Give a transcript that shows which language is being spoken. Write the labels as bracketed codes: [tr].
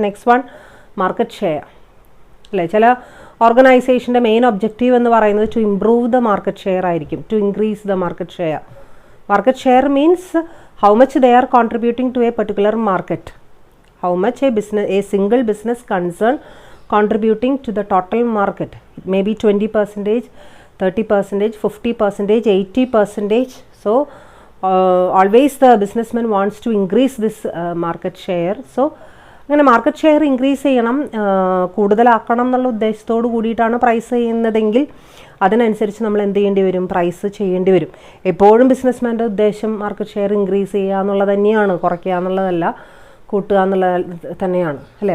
[ml] Next one, market share. അല്ലേ, ചില ഓർഗനൈസേഷൻ്റെ main objective എന്ന് പറയുന്നത് [en] to improve the market share [ml] ആയിരിക്കും, [en] To increase the market share. Market share means how much they are contributing to a particular market, how much a single business concern contributing to the total market. It may be 20%, 30%, 50%, 80%. So always the businessman wants to increase this market share. [ml] So അങ്ങനെ market share increase ചെയ്യണം, കൂടുതലാക്കണം എന്നുള്ള ഉദ്ദേശത്തോട് കൂടിയിട്ടാണ് price ചെയ്യുന്നതെങ്കിൽ അതിനനുസരിച്ച് നമ്മൾ എന്ത് ചെയ്യേണ്ടി വരും, പ്രൈസ് ചെയ്യേണ്ടി വരും. എപ്പോഴും ബിസിനസ്മാൻ്റെ ഉദ്ദേശം മാർക്കറ്റ് ഷെയർ ഇൻക്രീസ് ചെയ്യുക എന്നുള്ളത് തന്നെയാണ്, കുറയ്ക്കുക എന്നുള്ളതല്ല, കൂട്ടുക എന്നുള്ളത് തന്നെയാണ്, അല്ലേ.